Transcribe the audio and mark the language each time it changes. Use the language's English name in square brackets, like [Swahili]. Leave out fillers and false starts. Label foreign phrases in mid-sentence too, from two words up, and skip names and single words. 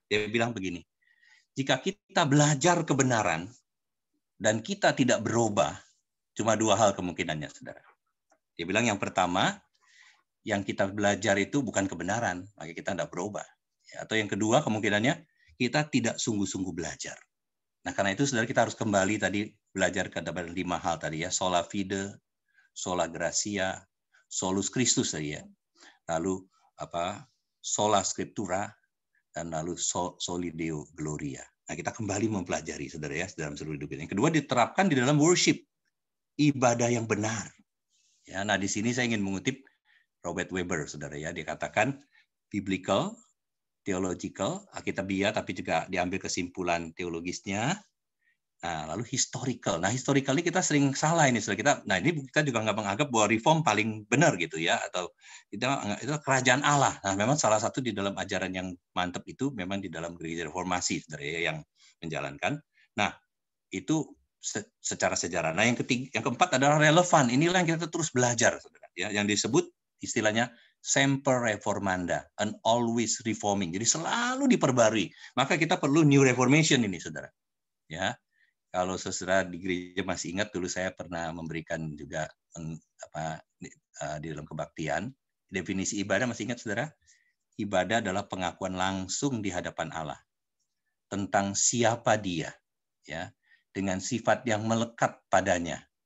[Indonesian] Dia bilang begini, jika kita belajar kebenaran dan kita tidak berubah, cuma 2 hal kemungkinannya, saudara. Dia bilang yang pertama, yang kita belajar itu bukan kebenaran, maka kita tidak berubah. Ya, atau yang kedua kemungkinannya, kita tidak sungguh-sungguh belajar. Nah, karena itu, saudara, kita harus kembali tadi belajar kepada 5 hal tadi, ya. [Latin] Sola fide, sola gratia, solus Christus, [Indonesian] ya. [Latin] Lalu sola scriptura, [Indonesian] dan lalu [Latin] soli Deo gloria. [Indonesian] Nah, kita kembali mempelajari, saudara, ya, dalam seluruh hidup ini. Yang kedua diterapkan di dalam worship, ibadah yang benar. Ya, nah, di sini saya ingin mengutip Robert Weber, saudara, ya. Dia katakan [English] biblical, theological, [Indonesian] alkitabiah, tapi juga diambil kesimpulan teologisnya. Nah, lalu historical. Nah, historical ini kita sering salah ini, saudara. Ini kita juga nggak menganggap bahwa reform paling benar, gitu, ya, atau itu kerajaan Allah. Nah, memang salah satu di dalam ajaran yang mantap itu memang di dalam gereja reformasi, saudara, ya, yang menjalankan. Nah, itu secara sejarah. Nah, yang keempat adalah relevan. Inilah yang kita terus belajar, saudara, ya, yang disebut istilahnya [Latin] semper reformanda, [English] and always reforming. [Indonesian] Jadi selalu diperbarui. Maka kita perlu [English] new reformation [Indonesian] ini, saudara. Ya. Kalau saudara di gereja masih ingat, dulu saya pernah memberikan juga di dalam kebaktian, definisi ibadah, masih ingat, saudara? Ibadah adalah pengakuan langsung di hadapan Allah tentang siapa Dia, ya, dengan sifat yang melekat padanya.